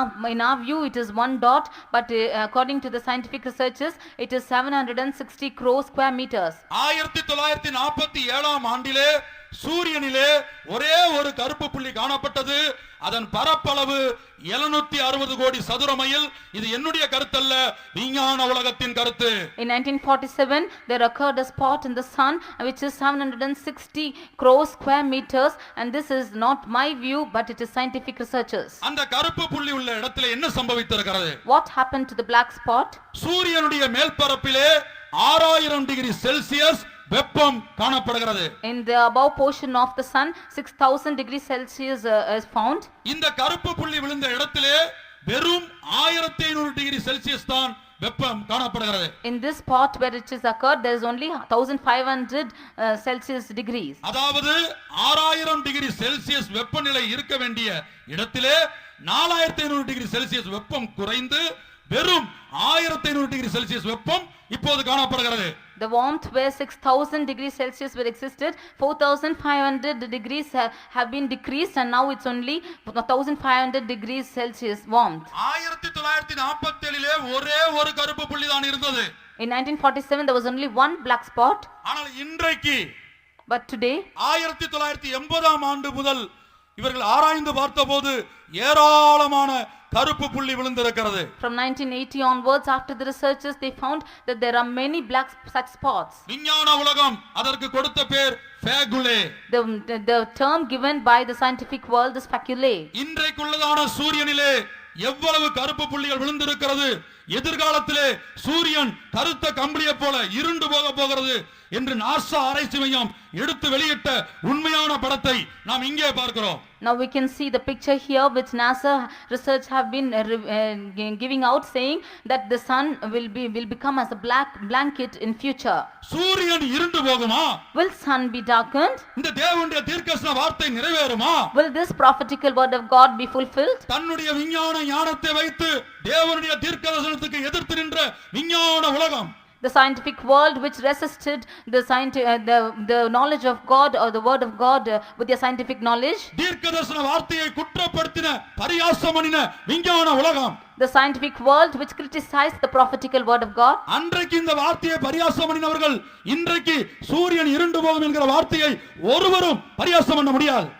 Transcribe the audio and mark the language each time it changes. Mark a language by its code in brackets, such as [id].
[en] In our view it is one dot, but according to the scientific researchers it is 760 crore square meters. [ta] 1947ஆம் ஆண்டிலே சூரியனிலே ஒரே ஒரு கருப்பு புள்ளி காணப்பட்டது. அதன் பரப்பளவு 760 கோடி சதுர மைல். இது என்னுடைய கருத்தல்ல, விஞ்ஞான உலகத்தின் கருத்து. [en] In 1947 there occurred a spot in the sun which is 760 crore square meters, and this is not my view but it is scientific researchers. [ta] அந்த கருப்பு புள்ளி உள்ள இடத்திலே என்ன சம்பவித்திருக்கிறது? [en] What happened to the black spot? [ta] சூரியனுடைய மேல்பரப்பிலே 6000 டிகிரி செல்சியஸ் வெப்பம் காணப்படுகிறது. [en] In the above portion of the sun 6000 degrees Celsius is found. [ta] இந்த கருப்பு புள்ளி விழுந்த இடத்திலே வெறும் 1500 டிகிரி செல்சியஸ் தான் வெப்பம் காணப்படுகிறது. [en] In this spot where it is occurred there is only 1500 Celsius degrees. [ta] அதாவது 6000 டிகிரி செல்சியஸ் வெப்பநிலை இருக்க வேண்டிய இடத்திலே 4500 டிகிரி செல்சியஸ் வெப்பம் குறைந்து வெறும் 1500 டிகிரி செல்சியஸ் வெப்பம் இப்போது காணப்படுகிறது. [en] The warmth where 6000 degrees Celsius were existed, 4500 degrees have been decreased, and now it's only 1500 degrees Celsius warmth. [ta] 1947லே ஒரே ஒரு கருப்பு புள்ளி தான் இருந்தது. [en] In 1947 there was only one black spot. [ta] ஆனால் இன்றைக்கு [en] But today [ta] 1980ஆம் ஆண்டு முதல் இவர்கள் ஆராய்ந்து பார்த்தபோது ஏராளமான கருப்பு புள்ளி விழுந்திருக்கிறது. [en] From 1980 onwards, after the researchers, they found that there are many black such spots. [ta] விஞ்ஞான உலகம் அதற்கு கொடுத்த பேர் ஃபேகுலே. [en] The term given by the scientific world is faculae. [ta] இன்றைக்குள்ளதான சூரியனிலே எவ்வளவு கருப்பு புள்ளிகள் விழுந்திருக்கிறது, எதிர்காலத்திலே சூரியன் கருத்த கம்பளியை போல இருண்டு போக போகிறது என்று நாசா ஆராய்ச்சி மையம் எடுத்து வெளியிட்ட உண்மையான படத்தை நாம் இங்கே பார்க்கிறோம். [en] Now we can see the picture here which NASA research have been giving out, saying that the sun will become as a black blanket in future. [ta] சூரியன் இருண்டு போகுமா? [en] Will sun be darkened? [ta] இந்த தேவனுடைய தீர்க்கதரிசன வார்த்தை நிறைவேறுமா? [en] Will this prophetical word of God be fulfilled? [ta] தன்னுடைய விஞ்ஞான ஞானத்தை வைத்து தேவனுடைய தீர்க்கதரிசனத்துக்கு எதிர்த்து நின்ற விஞ்ஞான உலகம், [en] the scientific world which resisted the knowledge of God or the word of God with their scientific knowledge, [ta] தீர்க்கதரிசன வார்த்தையை குற்றப்படுத்தின பரியாசம் பண்ணின விஞ்ஞான உலகம், [en] the scientific world which criticized the prophetical word of God, [ta] அன்றைக்கு இந்த வார்த்தையை பரியாசம் பண்ணினவர்கள் இன்றைக்கு சூரியன் இருண்டு போகும் என்கிற வார்த்தையை ஒருவரும் பரியாசம் பண்ண முடியாது.